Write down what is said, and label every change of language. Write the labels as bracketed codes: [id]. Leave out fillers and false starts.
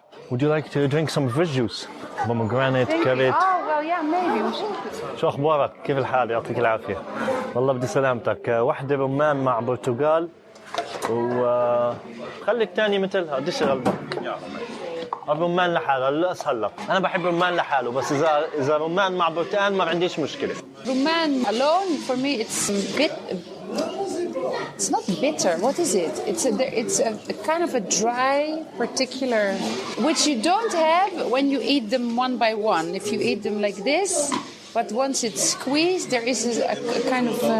[en] Would you like to drink some fresh juice? Pomegranate, carrot. Oh, well, yeah, maybe. [ar] شو أخبارك؟ كيف الحال؟ يعطيك العافية. والله بدي سلامتك. واحدة رمان مع برتقال. وخلي الثاني مثلها. قديش غلبك؟ الرمان لحاله هلا اسهل لك. انا بحب الرمان لحاله، بس اذا رمان مع برتقال ما عنديش مشكله. [en] Rumman alone, for me, it's not bitter. What is it? It's a kind of a dry, particular, which you don't have when you eat them one by one. If you eat them like this, but once it's squeezed, there is a kind of.